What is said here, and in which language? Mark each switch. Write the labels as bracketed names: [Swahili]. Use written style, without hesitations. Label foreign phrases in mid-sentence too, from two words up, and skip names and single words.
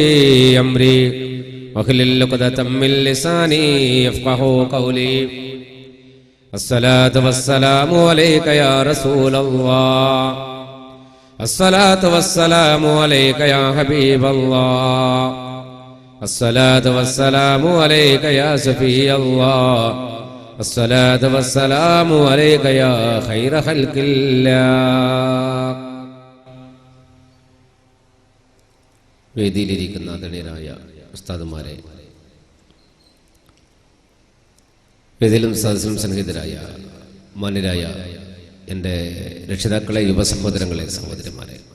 [Arabic] أمري واحلل عقدة من لساني يفقهوا قولي الصلاة والسلام عليك يا رسول الله الصلاة والسلام عليك يا حبيب الله الصلاة والسلام عليك يا سفي الله الصلاة والسلام عليك يا خير خلق الله [Malayalam] വേദിയിലിരിക്കുന്ന ആദരണീയരായ ഉസ്താദുമാരെ, വേദിയിലും സദസ്സിലും സന്നിഹിതരായ മാന്യരായ എൻ്റെ രക്ഷിതാക്കളെ, യുവ സഹോദരങ്ങളെ, സഹോദരിമാരെ,